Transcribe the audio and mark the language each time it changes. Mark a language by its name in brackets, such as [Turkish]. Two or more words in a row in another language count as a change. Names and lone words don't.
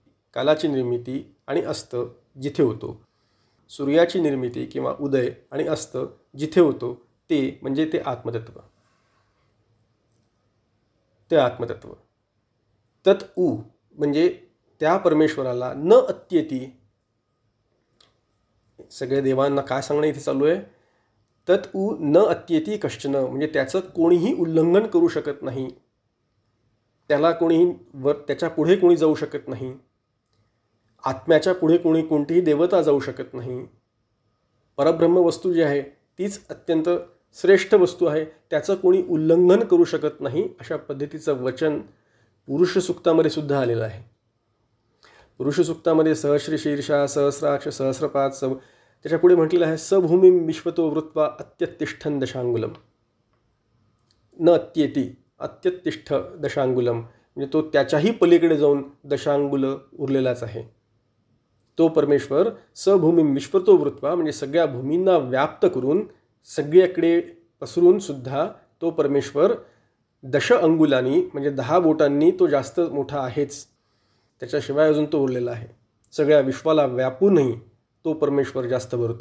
[Marathi] कालाची निर्मिती आणि अस्त जिथे होतो. सूर्याची निर्मिती किंवा उदय आणि अस्त जिथे होतो ते म्हणजे ते आत्मतत्व. ते आत्मतत्व. [Sanskrit] तत् उ [Marathi] म्हणजे त्या परमेश्वराला [Sanskrit] न अत्येती. [Marathi] सगळे देवांना काय सांगणं इथे चालू आहे? [Sanskrit] तत् उ न अत्येती कश्चन, [Marathi] म्हणजे त्याचं कोणीही उल्लंघन करू शकत नाही. त्याला कोणीही त्याच्या पुढे कोणी जाऊ शकत नाही. आत्म्याच्या पुढे कोणतीही देवता जाऊ शकत नाही. परब्रह्म वस्तू जी आहे तीच अत्यंत श्रेष्ठ वस्तू आहे, त्याचं कोणी उल्लंघन करू शकत नाही. अशा पद्धतीचं वचन पुरुष सूक्तामध्ये सुद्धा आलेलं आहे. पुरुष सूक्तामध्ये [Sanskrit] सहस्री शीर्षा सहस्राक्ष सहस्रपाद [Marathi] त्याच्या पुढे म्हटलेलं आहे [Sanskrit] सभूमिं विश्वतो वृत्वा अत्यतिष्ठन् दशांगुलम. न अत्येती अत्यतिष्ठ दशांगुलम [Marathi] म्हणजे तो त्याच्याही पलीकडे जाऊन दशांगुल उरलेलाच आहे. तो परमेश्वर [Sanskrit] सभूमिं विश्वतो वृत्वा [Marathi] म्हणजे सगळ्या भूमींना व्याप्त करून सगळीकडे पसरून सुद्धा तो परमेश्वर दश अंगुलांनी म्हणजे 10 बोटांनी तो जास्त मोठा आहेच. त्याच्याशिवाय अजून तो उरलेला आहे. सगळ्या विश्वाला व्यापूनही तो परमेश्वर जास्त भरतो.